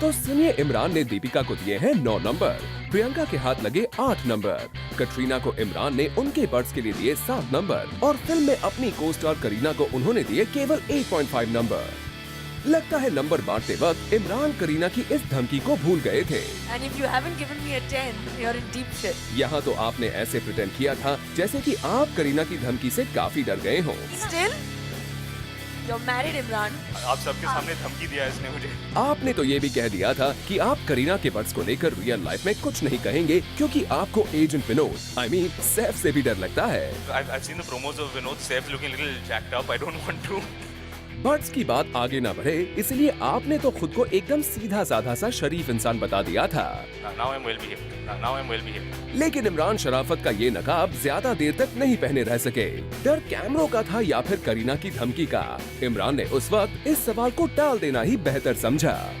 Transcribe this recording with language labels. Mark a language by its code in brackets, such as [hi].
[hi] तो सुनिए, इमरान ने दीपिका को दिए हैं 9 नंबर, प्रियंका के हाथ लगे 8 नंबर, कटरीना को इमरान ने उनके बट्स के लिए दिए 7 नंबर और फिल्म में अपनी को स्टार करीना को उन्होंने दिए केवल 8.5 नंबर। लगता है नंबर बांटते वक्त इमरान करीना की इस धमकी को भूल गए थे। [en] And if you haven't given me a 10, you're in deep shit. [hi] यहाँ तो आपने ऐसे प्रिटेंड किया था जैसे कि आप करीना की धमकी से काफी डर गए हो। [en] Still, you're married, Imran. [hi] आप सबके सामने धमकी दिया इसने मुझे। आपने तो ये भी कह दिया था कि आप करीना के बट्स को लेकर रियल लाइफ में कुछ नहीं कहेंगे, क्योंकि आपको एजेंट विनोद, सैफ से भी डर लगता है। [en] I've seen the promos of Vinod Saif looking a little jacked up. I don't want to. [hi] Buts की बात आगे ना बढ़े, इसलिए आपने तो खुद को एकदम सीधा साधा सा शरीफ इंसान बता दिया था। [en] Now I'm well behaved. Now I'm well behaved. [hi] लेकिन इमरान शराफत का ये नकाब ज्यादा देर तक नहीं पहने रह सके। डर कैमरों का था या फिर करीना की धमकी का? इमरान ने उस वक्त इस सवाल को टाल देना ही बेहतर समझा।